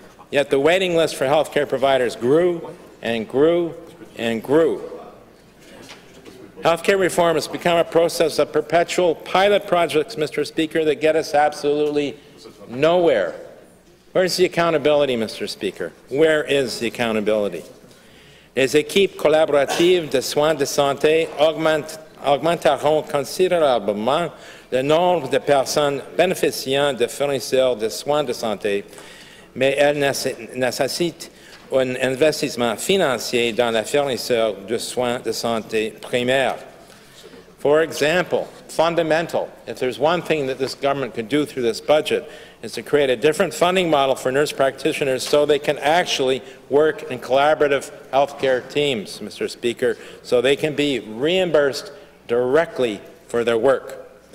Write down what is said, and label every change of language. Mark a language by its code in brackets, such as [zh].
[en] Yet the waiting list for healthcare providers grew and grew and grew. Healthcare reform has become a process of perpetual pilot projects, Mr. Speaker, that get us absolutely nowhere. Where's the accountability, Mr. Speaker? Where is the accountability? [fr] Les équipes collaboratives de soins de santé augmenteront considérablement le nombre de personnes bénéficiant de fournisseurs de soins de santé, mais elles nécessitent un investissement financier dans la fourniture de soins de santé primaires. [en] For example, fundamental, if there's one thing that this government could do through this budget, is to create a different funding model for nurse practitioners so they can actually work in collaborative healthcare teams, Mr. Speaker, so they can be reimbursed directly for their work.